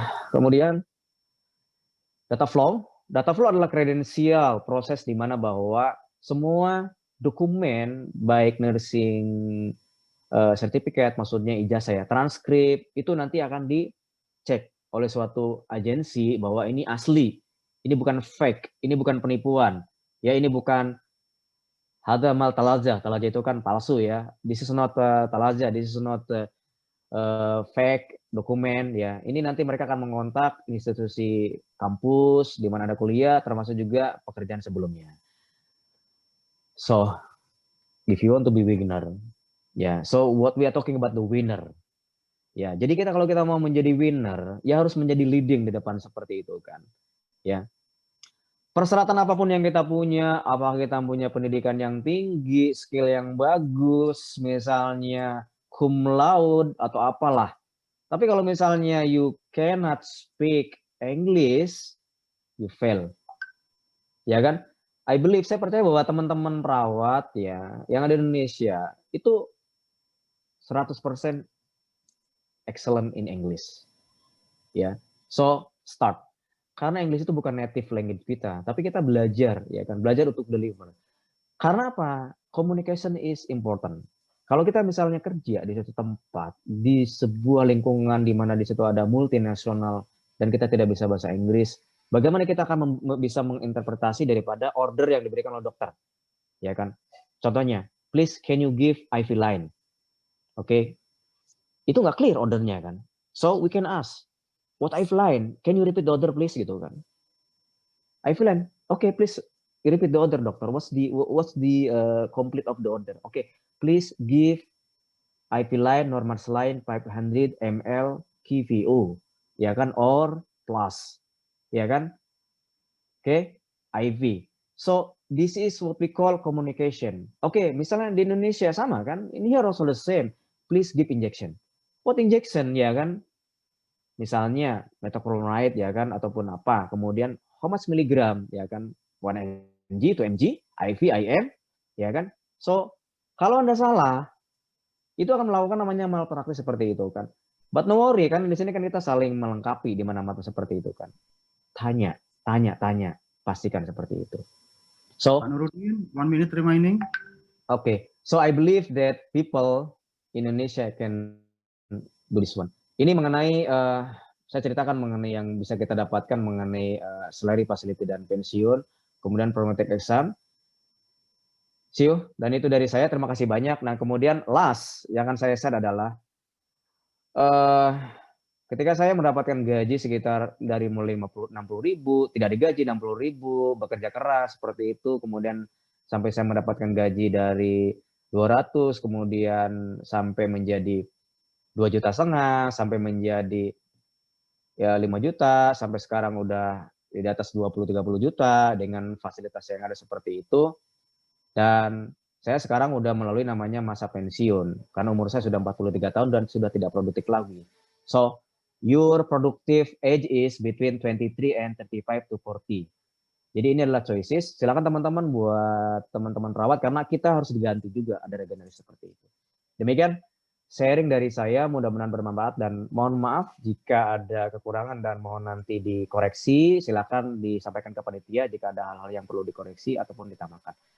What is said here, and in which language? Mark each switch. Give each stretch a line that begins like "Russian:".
Indonesian: Kemudian data flow adalah kredensial proses di mana bahwa semua dokumen baik nursing sertifikat, maksudnya ijazah ya, transkrip itu nanti akan dicek oleh suatu agensi bahwa ini asli, ini bukan fake, ini bukan penipuan, ya ini bukan hadza mal talaza itu kan palsu ya.
English: This is not talaza, this is not fake dokumen ya.
Indonesian: Ini nanti mereka akan mengontak institusi kampus di mana ada kuliah, termasuk juga pekerjaan sebelumnya.
English: So, if you want to be beginner, ya, so what we are talking about the winner.
Indonesian: Ya, jadi kalau kita mau menjadi winner, ya harus menjadi leading di depan seperti itu kan. Ya. Persyaratan apapun yang kita punya, apakah kita punya pendidikan yang tinggi, skill yang bagus, misalnya cum laude atau apalah. Tapi kalau misalnya
English: you cannot speak English, you fail.
Indonesian: Ya kan?
English: I believe,
Indonesian: saya percaya bahwa teman-teman perawat ya yang ada di Indonesia itu
English: 100% excellent in English.
Indonesian: Ya.
English: So, start.
Indonesian: Karena English itu bukan native language kita, tapi kita belajar ya kan, belajar untuk deliver. Karena apa?
English: Communication is important.
Indonesian: Kalau kita misalnya kerja di suatu tempat, di sebuah lingkungan di mana di situ ada multinasional dan kita tidak bisa bahasa Inggris, bagaimana kita akan bisa menginterpretasi daripada order yang diberikan oleh dokter? Ya kan?
English: Contohnya, please can you give IV line?
Indonesian: Oke. Itu nggak clear ordernya kan.
English: So we can ask, what IV line? Can you repeat the order please
Indonesian: gitu kan?
English: IV line. Okay, please repeat the order, doctor. What's the complete of the order? Okay, please give IV line normal saline 500 ml QVO, ya kan, or plus, ya kan? Okay, IV. So this is what we call communication.
Indonesian: Okay, misalnya di Indonesia sama kan? Ini harus
English: the same. Please give injection. What injection,
Indonesian: ya kan? Misalnya metoprolol ya kan, ataupun apa. Kemudian
English: how much milligram,
Indonesian: ya kan? 1 mg, 2 mg, IV, IM, ya kan? So, kalau Anda salah, itu akan melakukan namanya malpraktik seperti itu kan.
English: But no worry
Indonesian: kan, di sini kan kita saling melengkapi di mana-mana seperti itu kan. Tanya, pastikan seperti itu.
English: So,
Indonesian: Pak Nurudin, 1 minute remaining.
English: Okay, so I believe that people in Indonesia can do this one.
Indonesian: Ini mengenai saya ceritakan mengenai yang bisa kita dapatkan mengenai salary, facility dan pensiun, kemudian prometric exam.
English: See you,
Indonesian: dan itu dari saya. Terima kasih banyak. Nah, kemudian last yang akan saya share adalah ketika saya mendapatkan gaji sekitar dari mulai 60.000, tidak digaji 60.000, bekerja keras seperti itu, kemudian sampai saya mendapatkan gaji dari 200, kemudian sampai menjadi 2,5 juta, sampai menjadi ya 5 juta, sampai sekarang udah di atas 20-30 juta dengan fasilitas yang ada seperti itu. Dan Saya sekarang udah melalui namanya masa pensiun, karena umur saya sudah 43 tahun dan sudah tidak produktif lagi.
English: So, your productive age is between 23 and 35 to 40.
Indonesian: Jadi ini adalah choices. Silakan teman-teman buat teman-teman perawat, karena kita harus diganti juga, ada regenerasi seperti itu. Demikian sharing dari saya, mudah-mudahan bermanfaat, dan mohon maaf jika ada kekurangan dan mohon nanti dikoreksi. Silakan disampaikan ke panitia jika ada hal-hal yang perlu dikoreksi ataupun ditambahkan.